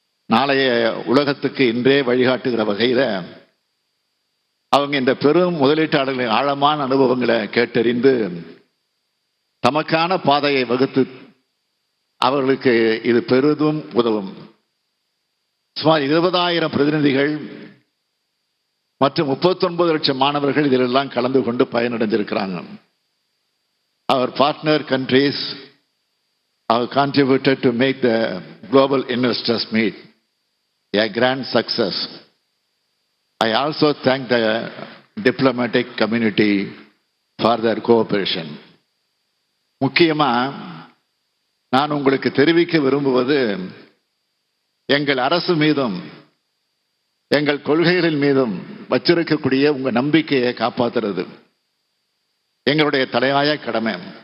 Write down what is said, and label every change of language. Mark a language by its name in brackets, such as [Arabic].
[Tamil] நாளைய உலகத்துக்கு இன்றே வழிகாட்டுகிற வகையில் அவங்க இந்த பெரும் முதலீட்டாளர்களின் ஆழமான அனுபவங்களை கேட்டறிந்து தமக்கான பாதையை வகுத்து அவர்களுக்கு இது பெரிதும் உதவும். சுமார் 20,000 பிரதிநிதிகள் மற்றும் 39 லட்சம் மாணவர்கள் இதிலெல்லாம் கலந்து கொண்டு பயனடைஞ்சிருக்கிறாங்க. [English] Our partner countries have contributed to make the global investors meet a grand success. I also thank the diplomatic community for their cooperation. [Tamil] முக்கியமா நான் உங்களுக்கு தெரிவிக்க விரும்புவது, எங்கள் அரசு மீதும் எங்கள் கொள்கைகளின் மீதும் வச்சிருக்கக்கூடிய உங்க நம்பிக்கையை காப்பாற்றுறது எங்களுடைய தலையாய கடமை.